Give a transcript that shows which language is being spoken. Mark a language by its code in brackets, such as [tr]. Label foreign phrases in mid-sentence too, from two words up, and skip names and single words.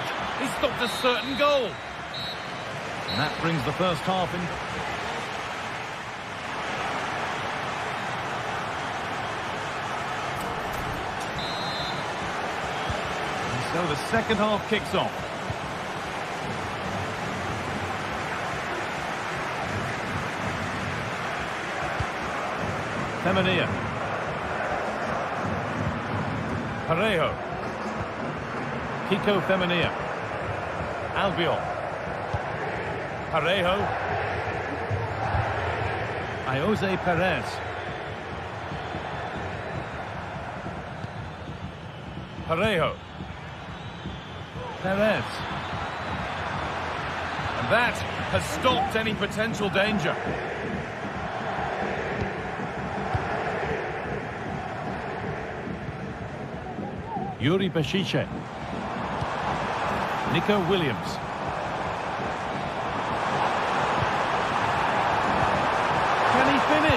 [en] He stopped a certain goal. And that brings the first half in. And so the second half kicks off. Femenia. Parejo. Kiko Femenia. Albiol. Parejo. Jose Perez. Parejo. Perez. And that has stopped any potential danger. Yuri Bashiche. Nico Williams. Can he finish?